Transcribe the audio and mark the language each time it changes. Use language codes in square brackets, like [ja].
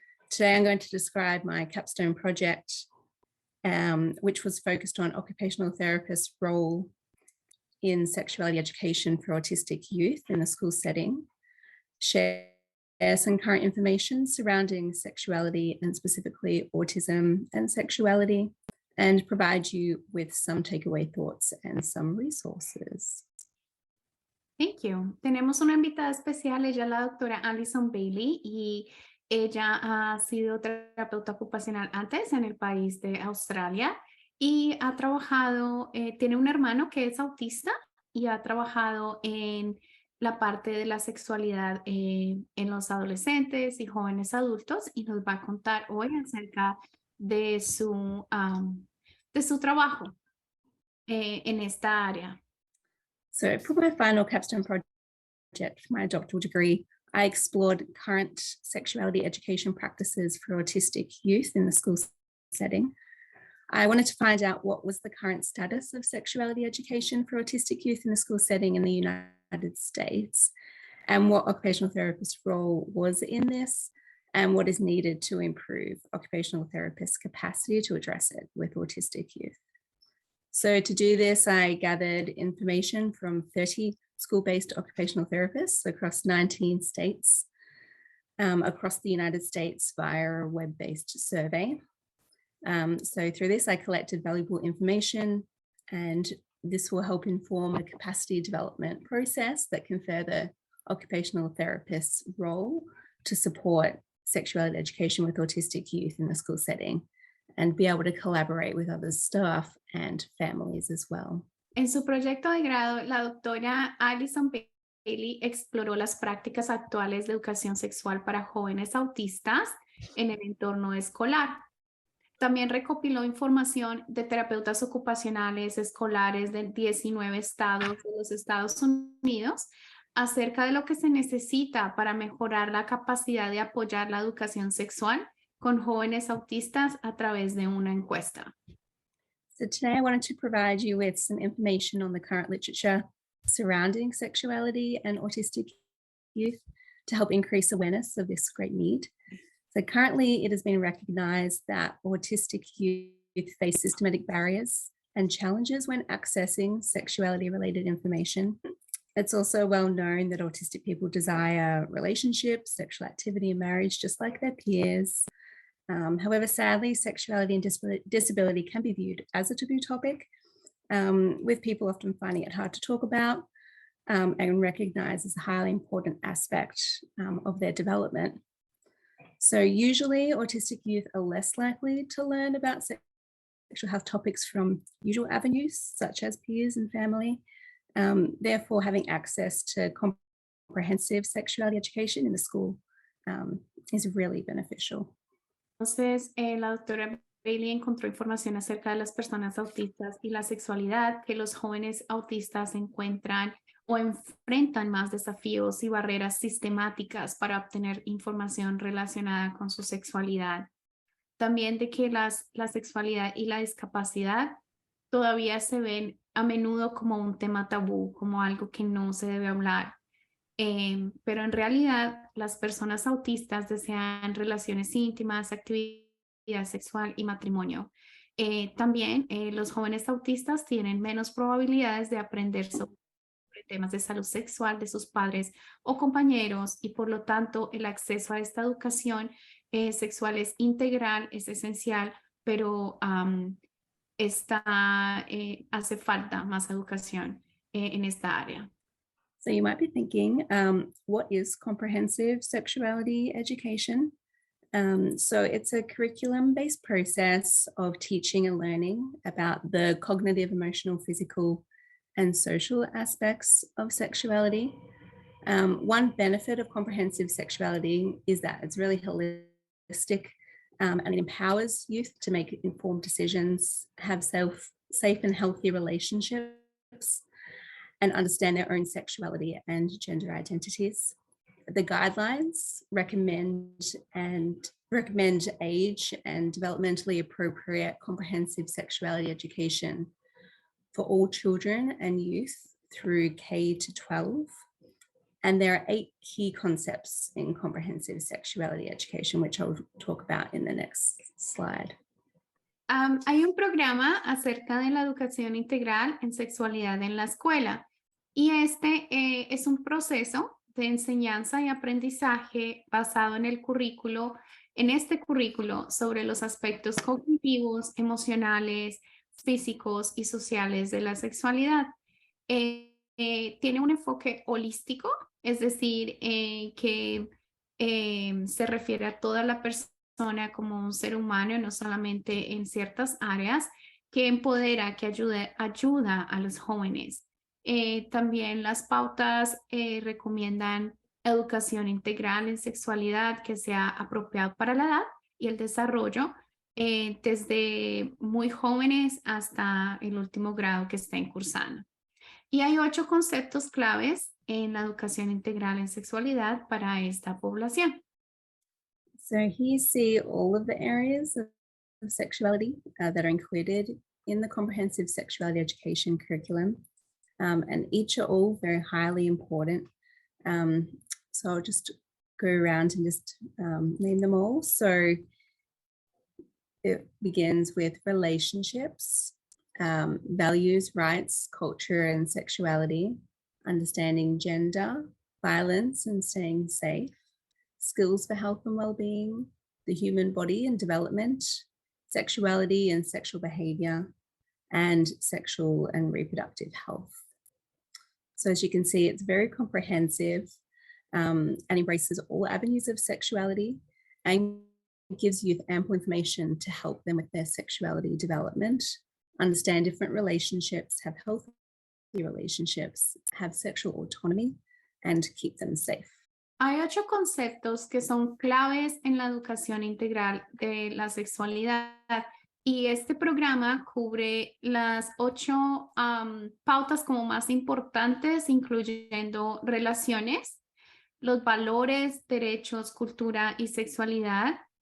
[en] Today I'm going to describe my capstone project, which was focused on occupational therapists' role in sexuality education for autistic youth in a school setting, share some current information surrounding sexuality and specifically autism and sexuality, and provide you with some takeaway thoughts and some resources. Thank you. [es] Tenemos una invitada especial, ella es la doctora Alison Bailey y ella ha sido terapeuta ocupacional antes en el país de Australia y ha trabajado, tiene un hermano que es autista y ha trabajado en la parte de la sexualidad en los adolescentes y jóvenes adultos y nos va a contar hoy acerca de su trabajo en esta área. [en] So for my final capstone project for my doctoral degree, I explored current sexuality education practices for autistic youth in the school setting. I wanted to find out what was the current status of sexuality education for autistic youth in the school setting in the United States, and what occupational therapist role was in this, and what is needed to improve occupational therapists' capacity to address it with autistic youth. So to do this, I gathered information from 30 school-based occupational therapists across 19 states across the United States via a web-based survey. So through this, I collected valuable information, and this will help inform a capacity development process that can further occupational therapists' role to support sexuality education with autistic youth in the school setting, and be able to collaborate with other staff and families as well. [es] En su proyecto de grado, la doctora Alison Bailey exploró las prácticas actuales de educación sexual para jóvenes autistas en el entorno escolar. También recopiló información de terapeutas ocupacionales escolares de 19 estados de los Estados Unidos acerca de lo que se necesita para mejorar la capacidad de apoyar la educación sexual con jóvenes autistas a través de una encuesta. [en] So today I wanted to provide you with some information on the current literature surrounding sexuality and autistic youth to help increase awareness of this great need. So currently it has been recognized that autistic youth face systematic barriers and challenges when accessing sexuality related information. It's also well known that autistic people desire relationships, sexual activity, and marriage just like their peers. However, sadly, sexuality and disability can be viewed as a taboo topic, with people often finding it hard to talk about and recognize as a highly important aspect of their development. So usually autistic youth are less likely to learn about sexual health topics from usual avenues, such as peers and family. Therefore, having access to comprehensive sexuality education in the school is really beneficial. [es] Entonces, la doctora Bailey encontró información acerca de las personas autistas y la sexualidad, que los jóvenes autistas encuentran o enfrentan más desafíos y barreras sistemáticas para obtener información relacionada con su sexualidad. También de que la sexualidad y la discapacidad todavía se ven a menudo como un tema tabú, como algo que no se debe hablar. Pero en realidad las personas autistas desean relaciones íntimas, actividad sexual y matrimonio. También los jóvenes autistas tienen menos probabilidades de aprender sobre temas de salud sexual de sus padres o compañeros y por lo tanto el acceso a esta educación sexual es integral, es esencial, pero hace falta más educación en esta área. [en] So you might be thinking, what is comprehensive sexuality education? So it's a curriculum-based process of teaching and learning about the cognitive, emotional, physical, and social aspects of sexuality. One benefit of comprehensive sexuality is that it's really holistic and it empowers youth to make informed decisions, have safe and healthy relationships, and understand their own sexuality and gender identities. The guidelines recommend age and developmentally appropriate comprehensive sexuality education for all children and youth through K to 12. And there are 8 key concepts in comprehensive sexuality education, which I'll talk about in the next slide. [es] Hay un programa acerca de la educación integral en sexualidad en la escuela y este es un proceso de enseñanza y aprendizaje basado en este currículo sobre los aspectos cognitivos, emocionales, físicos y sociales de la sexualidad. Tiene un enfoque holístico, es decir, que se refiere a toda la persona como un ser humano, no solamente en ciertas áreas, que empodera, que ayuda a los jóvenes. También las pautas recomiendan educación integral en sexualidad que sea apropiado para la edad y el desarrollo, desde muy jóvenes hasta el último grado que estén cursando. Y hay 8 conceptos claves en la educación integral en sexualidad para esta población. [en] So here you see all of the areas of sexuality that are included in the comprehensive sexuality education curriculum. And each are all very highly important. So I'll just go around and just name them all. So it begins with relationships, values, rights, culture, and sexuality, understanding gender, violence, and staying safe, skills for health and well-being, the human body and development, sexuality and sexual behavior, and sexual and reproductive health. So as you can see, it's very comprehensive and embraces all avenues of sexuality and gives youth ample information to help them with their sexuality development, understand different relationships, have healthy relationships, have sexual autonomy, and keep them safe. [es] Hay 8 conceptos que son claves en la educación integral de la sexualidad y este programa cubre las 8 pautas como más importantes, incluyendo relaciones, los valores, derechos, cultura y sexualidad,